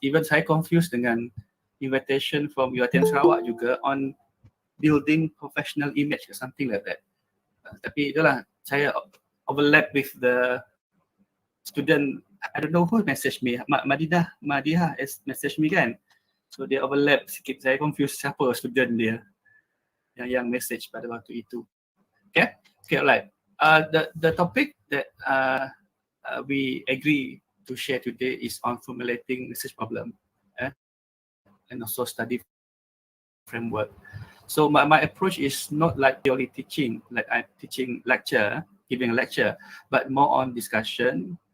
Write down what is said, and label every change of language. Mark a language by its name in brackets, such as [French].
[English] Even saya confused dengan invitation from UiTM Sarawak juga on building professional image or something like that. [Malay] Tapi itulah saya [English] overlap with the student. I don't know who message me. Madya has message me kan. So [Malay] dia overlap sikit. Saya confused siapa student dia yang message pada waktu itu. [English] Okay, alright. The topic that we agree to share today is on formulating research problem and also study framework. So my approach is not like purely teaching, like I'm teaching lecture, giving a lecture, but more on discussion.